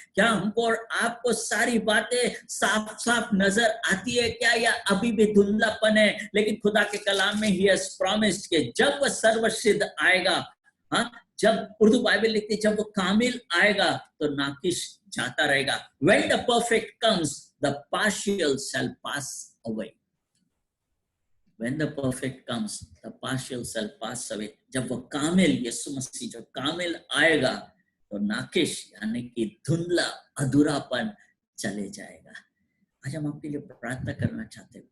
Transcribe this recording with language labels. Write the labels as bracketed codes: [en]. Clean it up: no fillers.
[hi] क्या हमको और आपको सारी बातें साफ साफ नजर आती है क्या, या अभी भी धुंधलापन है? लेकिन खुदा के कलाम में ही [en] has promised [hi] कि जब वह सर्वसिद्ध आएगा, हाँ, जब उर्दू बाइबल लिखती है जब वो कामिल आएगा तो नाकिश जाता रहेगा. [en] When the perfect comes, the partial shall pass away. When the perfect comes, the partial shall pass away. [hi] जब वो कामिल यीशु मसीह जब कामिल आएगा तो नाकिश यानी कि धुंधला अधूरापन चले जाएगा. आज हम आपके लिए प्रार्थना करना चाहते हैं.